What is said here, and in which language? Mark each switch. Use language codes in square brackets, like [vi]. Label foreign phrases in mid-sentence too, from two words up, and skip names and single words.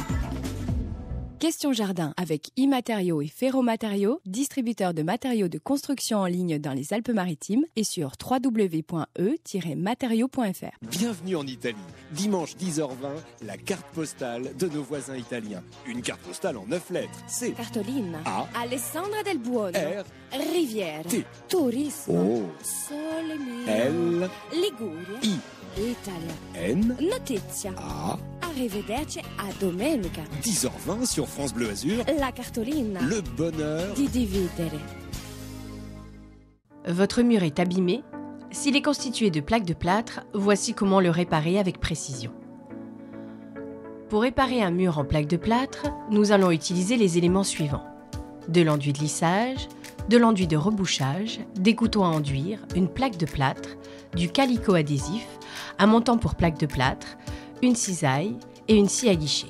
[fr] Question Jardin avec iMatériaux et Ferromatériaux, distributeur de matériaux de construction en ligne dans les Alpes-Maritimes et sur www.e-matériaux.fr. Bienvenue en Italie. Dimanche 10h20, la carte postale de nos voisins italiens. Une carte postale en 9 lettres. C'est Cartolina, A, Alessandra Del Buono, R, Riviera, T, Turismo, O, [it] Sole Mio, [fr] L, Liguria, I, Italia, N, Notizia. A. [it] Arrivederci a domenica. [fr] 10h20 sur France Bleu Azur. [it] La cartolina [fr] Le bonheur. [it] di dividere. [fr] Votre mur est abîmé? S'il est constitué de plaques de plâtre, voici comment le réparer avec précision. Pour réparer un mur en plaques de plâtre, nous allons utiliser les éléments suivants. De l'enduit de lissage, de l'enduit de rebouchage, des couteaux à enduire, une plaque de plâtre, du calicot adhésif, un montant pour plaque de plâtre, une cisaille et une scie à guichet.